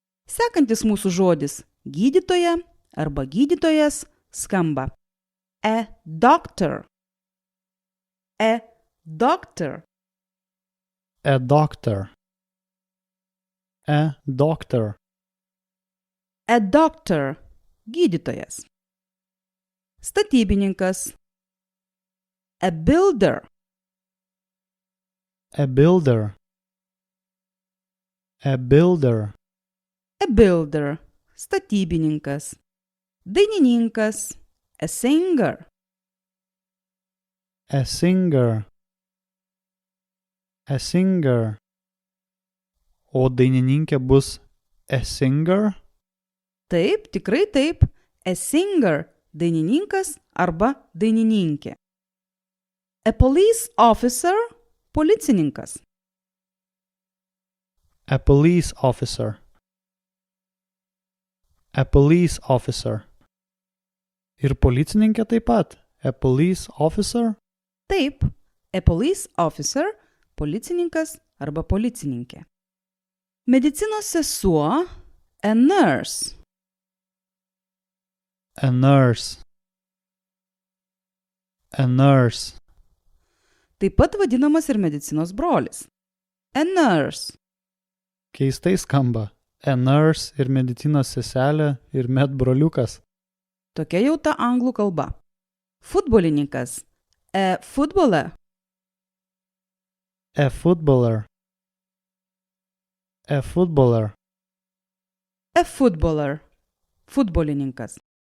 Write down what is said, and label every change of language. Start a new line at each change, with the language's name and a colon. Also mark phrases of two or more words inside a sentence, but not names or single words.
Lithuanian: Sekantis mūsų žodis gydytoja arba gydytojas skamba
English: a doctor. A doctor. A doctor. A doctor. A doctor.
Lithuanian: Gydytojas. Statybininkas.
English: A builder. A builder. A builder. A builder.
Lithuanian: Statybininkas. Dainininkas.
English: A singer. A singer. A singer.
Lithuanian: O dainininkė bus
English: a singer?
Lithuanian: Taip, tikrai taip.
English: A singer.
Lithuanian: Dainininkas arba dainininkė.
English: A police officer. Policininkas. A police officer. A police officer.
Lithuanian: Ir policininkė taip pat.
English: A police officer. Taip, a police officer,
Lithuanian: policininkas arba policininkė. Medicinos sesuo,
English: a nurse. A nurse. A nurse.
Lithuanian: Taip pat vadinamas ir medicinos brolis.
English: A nurse.
Lithuanian: Keistai skamba.
English: A nurse
Lithuanian: ir medicinos seselė ir med broliukas. Tokia jau ta anglų kalba. Futbolininkas.
English: A footballer. A footballer. A footballer. A footballer. Futbolininkas.